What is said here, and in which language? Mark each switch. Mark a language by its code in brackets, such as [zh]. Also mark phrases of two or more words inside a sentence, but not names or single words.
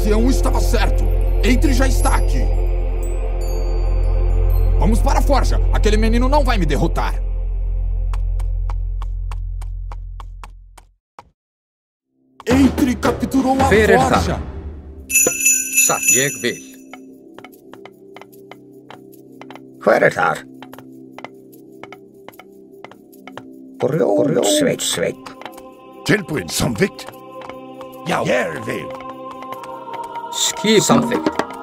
[pt] estava certo. Eitri já está aqui. Vamos para a forja. Aquele menino não vai me derrotar. Eitri capturou a forja. [is] Satt, ég vil. Hver þar? Grjótsveit. Tilbúin, samþykkt. Já, ég vil. Skip samþykkt.